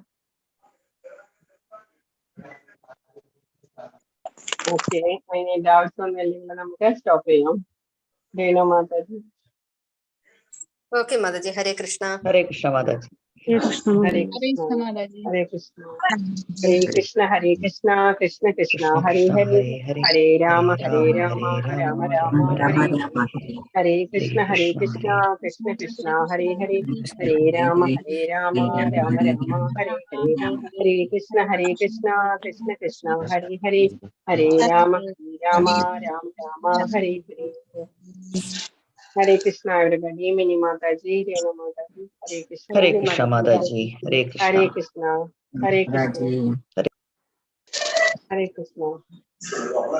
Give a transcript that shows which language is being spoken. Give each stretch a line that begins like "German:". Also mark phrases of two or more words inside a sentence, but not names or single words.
Malayalam: ഓക്കെ, അതിന് ഡൗട്ട്സ് ഒന്നും ഇല്ലെങ്കിൽ നമുക്ക് സ്റ്റോപ്പ് ചെയ്യാം. രേണു മാതാജി. ഓക്കെ മാതാജി. ഹരേ കൃഷ്ണ. ഹരേ കൃഷ്ണ മാതാജി. ഹരേ കൃഷ്ണ ഹരേ മാതാജി. കൃഷ്ണ. മാതാജി. ഹരേ കൃഷ്ണ. ഹരേ കൃഷ്ണ. ഹരേ കൃഷ്ണ. കൃഷ്ണ കൃഷ്ണ ഹരേ ഹരേ. ഹരേ രാമ രാമ രാമ രാമ ഹരേ ഹരേ. ഹരേ കൃഷ്ണ. ഹരേ കൃഷ്ണ. കൃഷ്ണ കൃഷ്ണ ഹരേ ഹരേ. ഹരേ രാമ രാമ രാമ ഹരേ ഹരേ. ഹരേ കൃഷ്ണ. ഹരേ കൃഷ്ണ. കൃഷ്ണ കൃഷ്ണ ഹരേ ഹരേ. ഹരേ രാമ രാമ രാമ ഹരേ ഹരേ. ഹരേ കൃഷ്ണ everybody. മിനി മാതാജി, രേണു മാതാജി. ഹരേ കൃഷ്ണ. ഹരേ കൃഷ്ണ മാതാജി. ഹരേ കൃഷ്ണ. ഹരേ കൃഷ്ണ. ഹരേ കൃഷ്ണ. മാതാജി. ഹരേ കൃഷ്ണ.